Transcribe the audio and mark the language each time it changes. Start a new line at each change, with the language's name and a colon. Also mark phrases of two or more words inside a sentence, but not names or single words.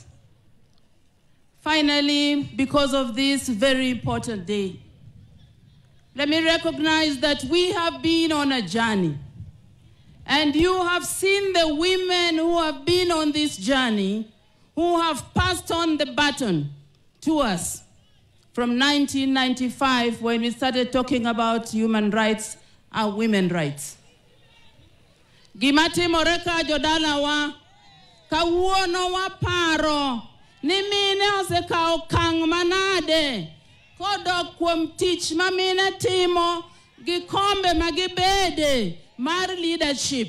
English: Finally, because of this very important day, let me recognize that we have been on a journey, and you have seen the women who have been on this journey, who have passed on the baton to us from 1995 when we started talking about human rights and women's rights.
Luo (Kenya and Tanzania): Gimati moreka jodala wa kawuono wa paro ni mine oseka okang manade kodok kuom tich ma mine timo gi kombe magibede mar leadership.